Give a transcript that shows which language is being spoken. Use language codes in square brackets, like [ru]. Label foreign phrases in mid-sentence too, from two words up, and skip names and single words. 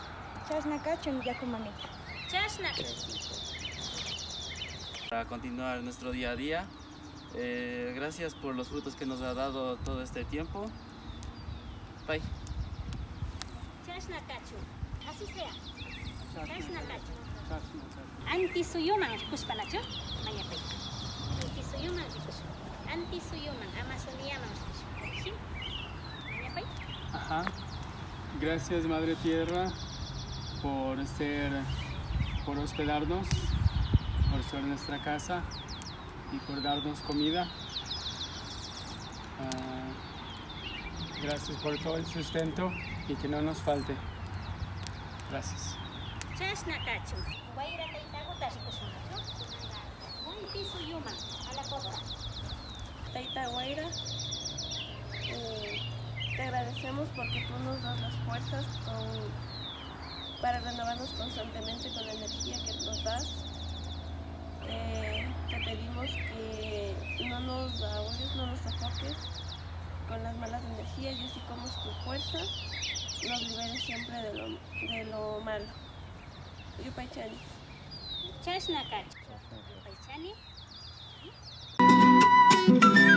[qu] Chasnakacho mi Yaku mamita. [es] Para continuar nuestro día a día, gracias por los frutos que nos ha dado todo este tiempo. Bye. Chasnakachu, así sea. [qu] Chasnakachu. Antisuyuman puspanacho, mañapay. Antisuyuman puspanacho. Antisuyuman, Amazoniaman puspanacho. ¿Sí? Mañapay. [es] Ajá. Gracias Madre Tierra por hospedarnos, por ser nuestra casa y por darnos comida. Gracias por todo el sustento y que no nos falte. Gracias. [qu] Chasnakachu. Guaira taitago tashikusunacho. Antisuyuman, [es] a la costa. Taita Guaira, te agradecemos porque tú nos das las fuerzas para renovarnos constantemente con la energía que nos das. Te pedimos que no nos ahogues, no nos sofoques con las malas energías y así como es tu fuerza, nos liberes siempre de lo malo. [qu] Yupaychani. Chasnakachu. Yupaychani.